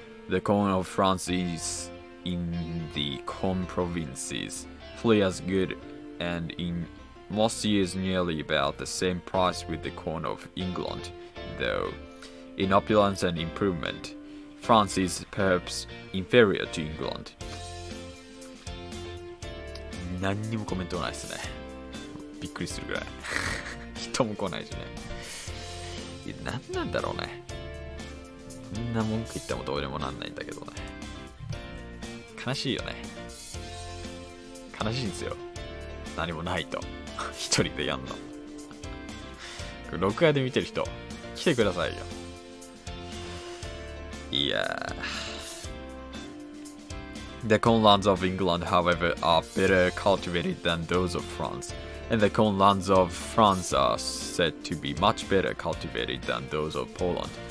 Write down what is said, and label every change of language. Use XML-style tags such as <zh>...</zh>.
<en>The corn of France is in the corn provinces fully as good and in most years nearly about the same price with the corn of England, though in opulence and improvement France is perhaps inferior to England.</en> <ja>何にもコメントないですね。びっくりするぐらい。人も来ないしね。いや、何なんだろうね。こんな文句言ってもどうにもなんないんだけどね。悲しいよね。悲しいんですよ。何もないと。一人でやんの。録画で見てる人、来てくださいよ。いやー。</ja> <en>The cornlands of England, however, are better cultivated than those of France, and the cornlands of France are said to be much better cultivated than those of Poland.</en>